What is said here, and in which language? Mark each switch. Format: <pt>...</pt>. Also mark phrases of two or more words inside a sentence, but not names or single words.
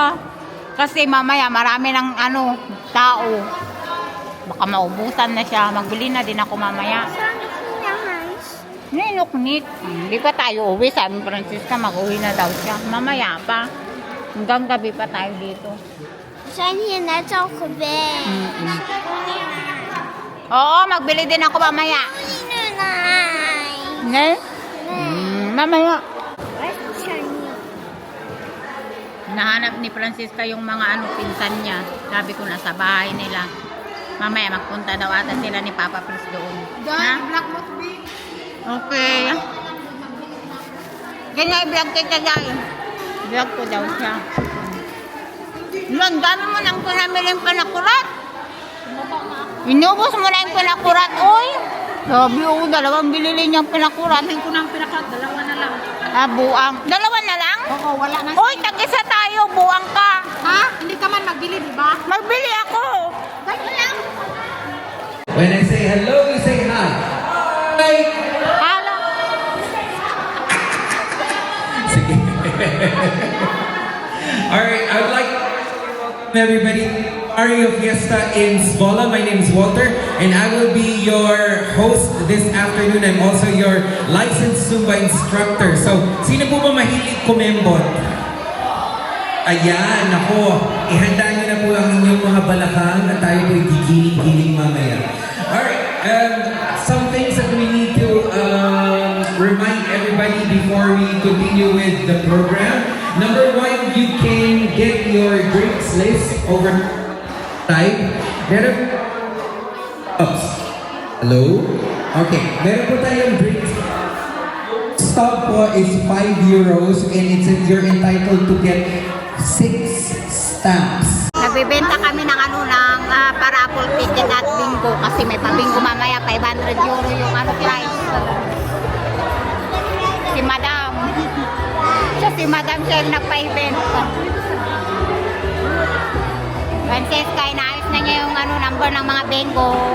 <tl>Kasi mamaya marami ng tao. Baka maubusan na siya. Magbili na din ako mamaya. Ninuknit. Hindi pa tayo uwi. Sabi Francisca, mag-uwi na daw siya. Mamaya pa. Hanggang gabi pa tayo dito.</tl> <zh>三天来照顾呗。</zh> <tl>Oo, magbili din ako mamaya.</tl> <zh>奶奶，</zh> <tl>Ne? Mamaya.</tl> <zh>我想你。</zh> <tl>Nahanap ni Francisca yung mga pinsan niya. Sabi ko nasa bahay nila. Mamaya magpunta daw ata sila ni Papa Fritz doon. Ha?</tl> <en>Black Moth B. Okay.</en> <tl>Ganyan i-vlog kita dahil. Vlog ko daw siya. Ang dami mo nang pinamiling panakurat. Inubos mo na yung panakurat, oy. Sabi ko, dalawang binili niyang panakurat. Amin ko ng pinakat, dalawa na lang. Buang. Dalawa na lang? Oo, wala na. Oy, tag-isa tayo. Buang ka. Ha? Hindi ka man magbili, di ba? Magbili ako. Ganyan lang.</tl> <en>When I say hello, you say hi. Hi.</en> <tl>Hala. Sige.</tl> <en>Alright, I would like to welcome everybody to Mario Fiesta in Zwolle. My name is Walter, and I will be your host this afternoon. I'm also your licensed Zumba instructor.</en> <tl>So, sino po ba mahilig kumembot? Ayan, ako. Ihanda niyo na po ang inyong mga balakang at tayo po'y gigiling-giling mamaya.</tl> <en>Alright, some things that we need to remind everybody before we continue with the program. Number one, you can get your drinks list over time.</en> <tl>Meron ups. Hello? Okay, meron po tayong drinks.</tl> <en>Stop po is 5 euros and you're entitled to get 6 stamps.</en> <tl>Nagbibenta kami ng parapol ticket at bingo kasi may pabingo mamaya 500 euro yung price. Si Madam. Si Madam siya yung nagpa-event. Francesca, inaayos na niya yung number ng mga bingo.</tl>